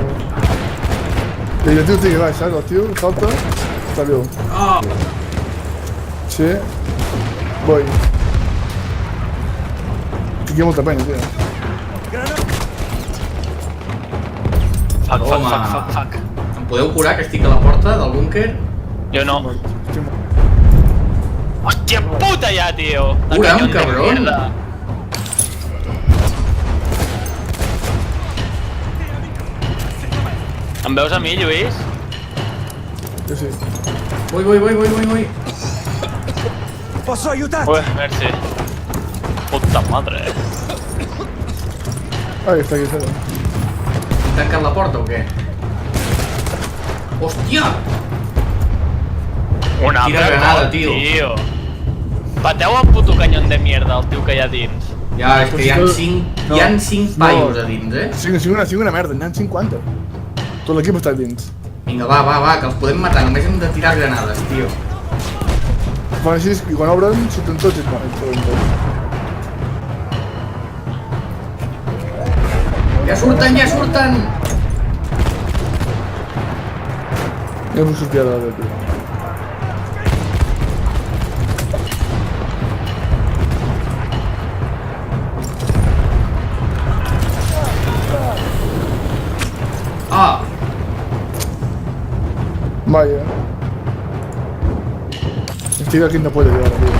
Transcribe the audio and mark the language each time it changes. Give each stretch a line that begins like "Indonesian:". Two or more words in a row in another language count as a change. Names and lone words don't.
Spanish: El tío tiene que dar, ¿sabes? Tío, salta, salió. Oh! Sí. Voy.
Catalan: Tinc molta pena, tio. Granata! Fuck. Em podeu curar que estic a la porta del búnquer? Jo no. Estic mort. Hòstia puta ja, tio! El Cura'm,
Spanish: canyón de cabrón.
Catalan: mierda. Em veus a mi, Lluís? Jo sí. Voy.
Italian: Posso aiutarti?
Catalan: Ué, merci.
Spanish: Puta madre. Ahí está, aquí está.
Catalan: He tancat la porta o què? Hòstia! Una Quina altra granada, cop, tio. Pateu el puto
Spanish: canyón de mierda,
Catalan: el tio que hi ha dins. Ja, és que hi ha No. 5 hi ha 5 paios a dins, eh? Sí, una merda, n'hi ha 50. Tot l'equip està dins. Vinga, va, que els podem matar, només hem de tirar granades, tio. Fan així i quan obren surten tots i es poden tots. Ja surten! Ja puc sortir ara de tio. Ah!
Spanish: Vaya. Estoy aquí no puede llegar, tío.